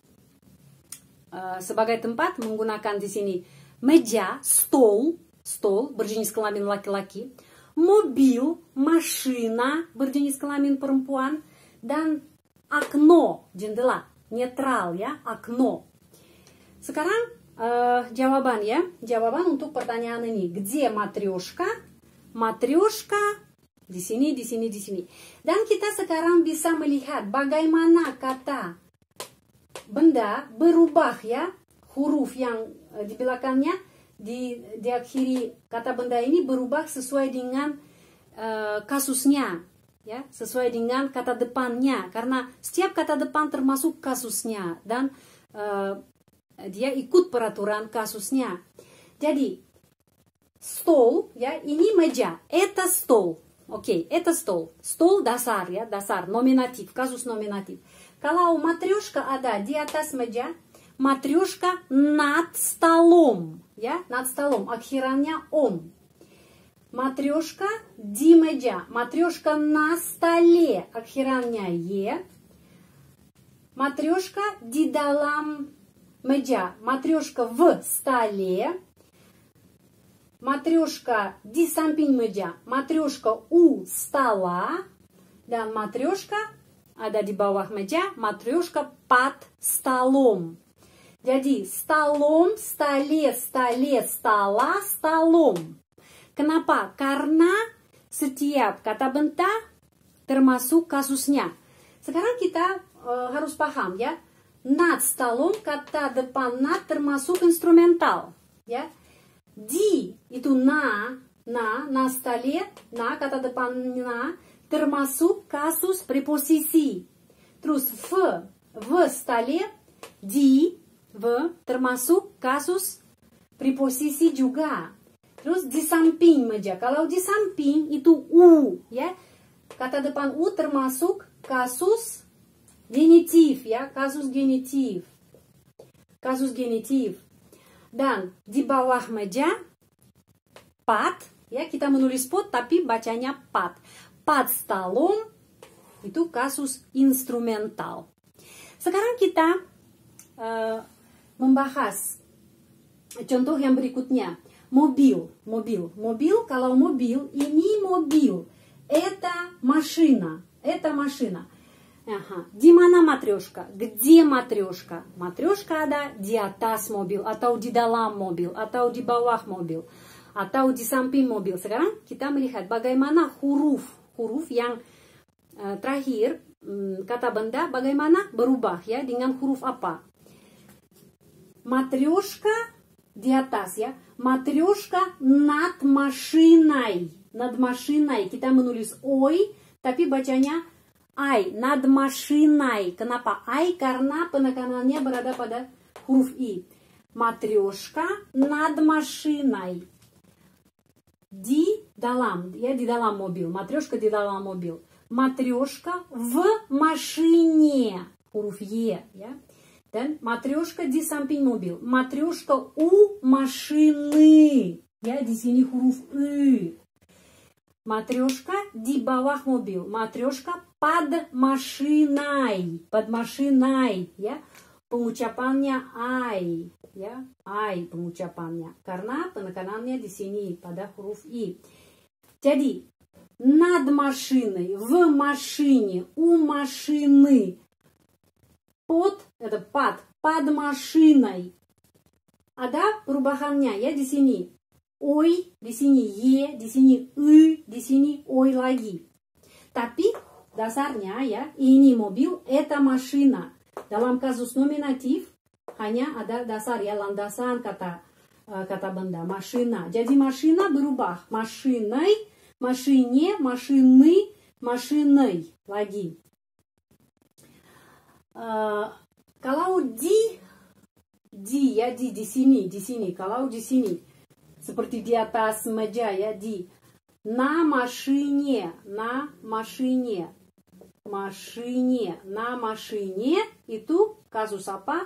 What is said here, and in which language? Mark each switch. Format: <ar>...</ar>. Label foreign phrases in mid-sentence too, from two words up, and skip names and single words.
<id>Sebagai tempat menggunakan di sini meja, stol berjenis kelamin laki-laki, mobil, машина berjenis kelamin perempuan, dan окно, jendela, netral, ya, окно. Sekarang jawaban, ya, jawaban untuk pertanyaan ini.</id> <ru>Где матрешка? Матрешка</ru> <id>di sini, di sini, di sini. Dan kita sekarang bisa melihat bagaimana kata benda berubah, ya, huruf yang di belakangnya diakhiri kata benda ini berubah sesuai dengan kasusnya. Ya, sesuai dengan kata depannya, karena setiap kata depan termasuk kasusnya dan dia ikut peraturan kasusnya. Jadi stol, ya, ini meja,</id> <ru>это стол. Oke, это стол.</ru> <id>Stol dasar, ya, dasar, nominatif, kasus nominatif. Kalau матрешка ada di atas meja,</id> <ru>матрешка над столом, ya, над столом,</ru> <id>akhirannya om. Матрешка di meja,</id> <ru>матрешка на столе,</ru> <id>akhirannya ye. Матрешка di dalam meja,</id> <ru>матрешка в столе.</ru> <id>Матрешка di samping meja,</id> <ru>матрешка у стола.</ru> <id>Dan матрешка ada di bawah meja,</id> <ru>матрешка под столом. Jadi столом, столе, столе, стола, столом.</ru> <id>Kenapa? Karena setiap kata benda termasuk kasusnya. Sekarang kita harus paham, ya.</id> <ru>Над столом,</ru> <id>kata depan над termasuk instrumental, ya. Di itu</id> <ru>на столе,</ru> <id>на kata depan на termasuk kasus preposisi.</id> <ru>Terus в столе,</ru> <id>di termasuk kasus preposisi juga. Terus di samping meja. Kalau di samping itu u, ya. Kata depan u termasuk kasus genitif, ya, kasus genitif. Kasus genitif. Dan di bawah meja под, ya, kita menulis pod tapi bacanya под.</id> <ru>Под столом</ru> <id>itu kasus instrumental. Sekarang kita membahas contoh yang berikutnya. Mobil. Kalau mobil, ini mobil.</id> <ru>Это машина. Ага.</ru> <id>Di mana матрешка?</id> <ru>Где матрешка? Матрешка</ru> <id>ada di atas mobil, atau di dalam mobil, atau di bawah mobil, atau di samping mobil. Sekarang kita melihat bagaimana huruf yang terakhir kata benda bagaimana berubah, ya, dengan huruf apa. Матрешка di atas, ya.</id> <ru>Матрешка над машиной. Над машиной.</ru> <id>Kita menulis ой, tapi bacanya ai.</id> <ru>Над машиной.</ru> <id>Kenapa ai? Karena penekanannya berada pada huruf i.</id> <ru>Матрешка над машиной.</ru> <id>Di dalam, ya, di dalam mobil. Матрешка di dalam mobil.</id> <ru>Матрешка в машине.</ru> <id>Huruf y, ya. Dan матрешка di samping mobil.</id> <ru>Матрешка у машины.</ru> <id>Ya, di sini huruf e. Матрешка di bawah mobil.</id> <ru>Матрешка под машиной. Под машиной,</ru> <id>ya. Pengucapannya ai, ya. Ai pengucapannya. Karena penekanannya di sini pada huruf i.</id> <ru>Jadi над машиной, в машине, у машины. Под, это под машиной.</ru> <id>Ada perubahannya, ya, di sini. Ой, di sini ye, di sini di sini ой lagi. Tapi dasarnya, ya, ini mobil,</id> <ru>это машина.</ru> <id>Dalam kasus nominatif hanya ada dasar ya, landasan kata benda, машина. Jadi машина berubah,</id> <ru>машиной, машине, машины, машиной lagi.</ru> <id>Kalau di sini. Kalau di sini seperti di atas meja ya, di</id> <ru>на машине, на машине</ru> <id>itu kasus apa?</id>